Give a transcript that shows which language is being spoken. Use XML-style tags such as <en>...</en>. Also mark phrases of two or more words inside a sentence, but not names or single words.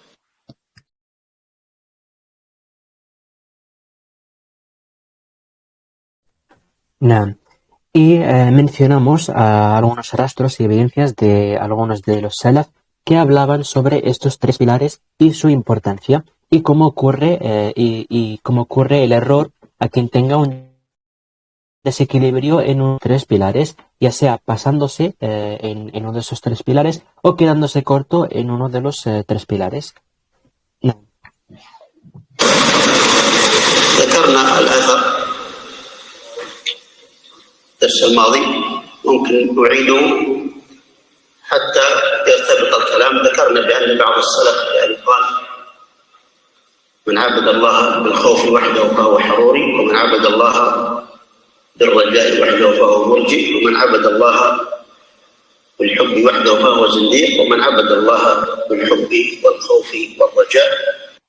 <ar>نعم.</ar> <es>Y mencionamos algunos rastros y evidencias de algunos de los salaf que hablaban sobre estos tres pilares y su importancia, y cómo ocurre cómo ocurre el error a quien tenga un desequilibrio en unos tres pilares, ya sea pasándose en uno de esos tres pilares o quedándose corto en uno de los tres pilares. No.</es> <ar>ذكرنا الأثر الدرس الماضي، ممكن نعيده حتى يرتبط الكلام. ذكرنا بأن بعض السلف يعني قال: من عبد الله بالخوف وحده فهو حروري، ومن عبد الله بالرجاء وحده فهو مرجئ، ومن عبد الله بالحب وحده فهو زنديق، ومن عبد الله بالحب والخوف والرجاء</ar>